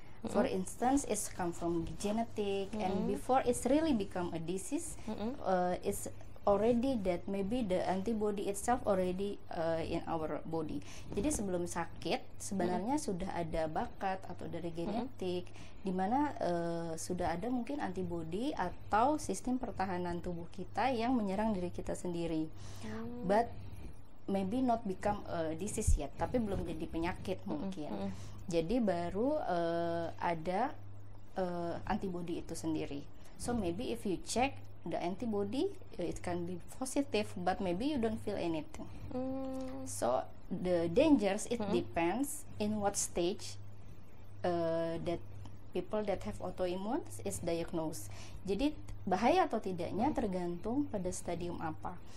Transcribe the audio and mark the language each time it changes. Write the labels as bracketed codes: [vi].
[en] For instance, it's come from genetic, and before it's really become a disease, it's already that maybe the antibody itself already in our body. [id] Jadi sebelum sakit sebenarnya sudah ada bakat atau dari genetik, di mana sudah ada mungkin antibody atau sistem pertahanan tubuh kita yang menyerang diri kita sendiri. [en] But maybe not become a disease yet, [id] tapi belum jadi penyakit mungkin. Jadi baru ada antibody itu sendiri. [en] So maybe if you check the antibody, it can be positive, but maybe you don't feel anything. So the dangers, it depends in what stage that people that have autoimmune is diagnosed. [id] Jadi bahaya atau tidaknya tergantung pada stadium apa.